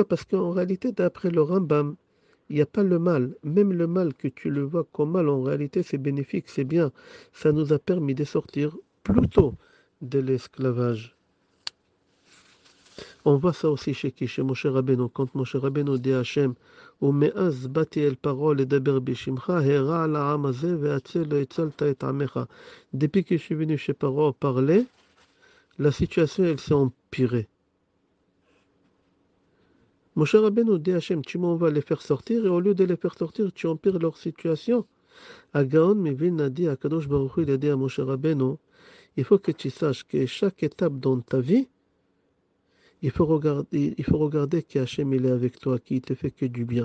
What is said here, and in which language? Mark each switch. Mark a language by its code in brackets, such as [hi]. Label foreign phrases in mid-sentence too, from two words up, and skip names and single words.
[fr] Parce qu'en réalité, d'après le Rambam, il n'y a pas le mal. Même le mal que tu le vois comme mal, en réalité, c'est bénéfique, c'est bien. Ça nous a permis de sortir plus tôt de l'esclavage. On voit ça aussi chez qui? Chez Moshe Rabbeinu. Quand Moshe Rabbeinu dit à Hachem, [he] ומאז באתי אל פרעה לדבר בשמך, הרע על העם הזה, והצל לא הצלת את עמך. [fr] Depuis que je suis venu chez Paro parler, la situation elle s'est empirée. Moshe Rabbeinu dit à Hachem, tu m'envoies les faire sortir, et au lieu de les faire sortir, tu empires leur situation. Agaon Mivin a dit à [he] Kadosh Baruch Hu, [fr] il a dit à Moshe Rabbeinu, il faut que tu saches que chaque étape dans ta vie, il faut regarder qu'Hachem il est avec toi, qu'il te fait que du bien.